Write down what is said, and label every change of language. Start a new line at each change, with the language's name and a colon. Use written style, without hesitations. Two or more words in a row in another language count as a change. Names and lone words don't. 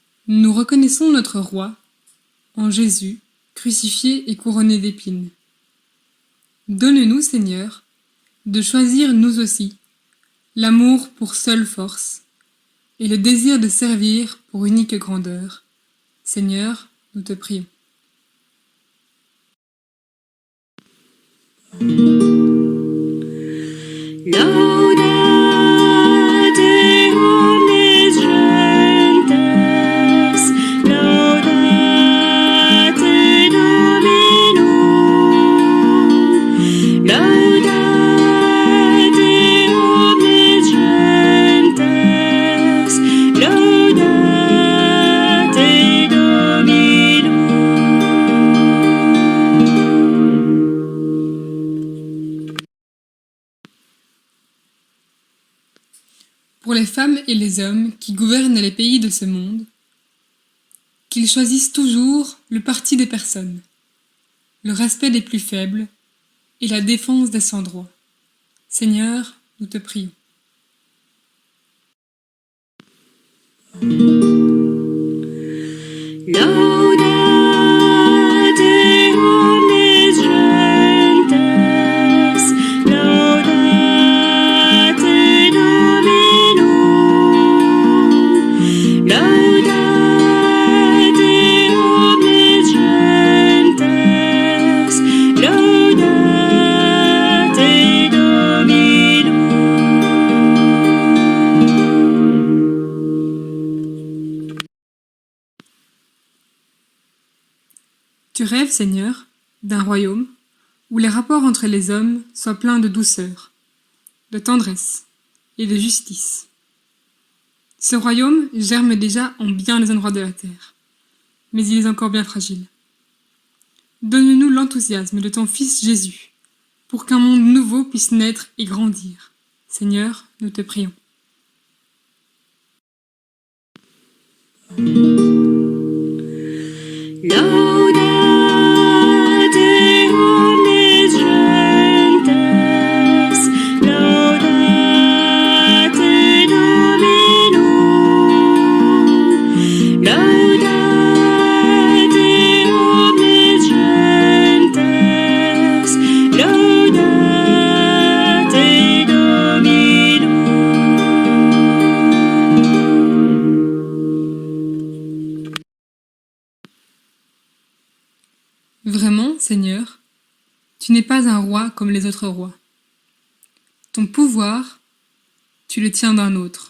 French: Nous reconnaissons notre roi en Jésus, crucifié et couronné d'épines. Donne-nous, Seigneur, de choisir nous aussi l'amour pour seule force et le désir de servir pour unique grandeur. Seigneur, nous te prions.
Latin: Laudate omnes gentes, laudate Dominum, laudate omnes gentes, laudate Dominum.
French: Pour les femmes et les hommes qui gouvernent les pays de ce monde, qu'ils choisissent toujours le parti des personnes, le respect des plus faibles et la défense des sans droit. Seigneur, nous te prions.
Latin: Laudate omnes gentes, laudate Dominum, laudate omnes gentes, laudate Dominum.
French: Tu rêves, Seigneur, d'un royaume où les rapports entre les hommes soient pleins de douceur, de tendresse et de justice. Ce royaume germe déjà en bien des endroits de la terre, mais il est encore bien fragile. Donne-nous l'enthousiasme de ton Fils Jésus, pour qu'un monde nouveau puisse naître et grandir. Seigneur, nous te prions.
Latin: Laudate omnes gentes, laudate Dominum, laudate omnes gentes, laudate Dominum.
French: Vraiment, Seigneur, tu n'es pas un roi comme les autres rois. Ton pouvoir, tu le tiens d'un autre.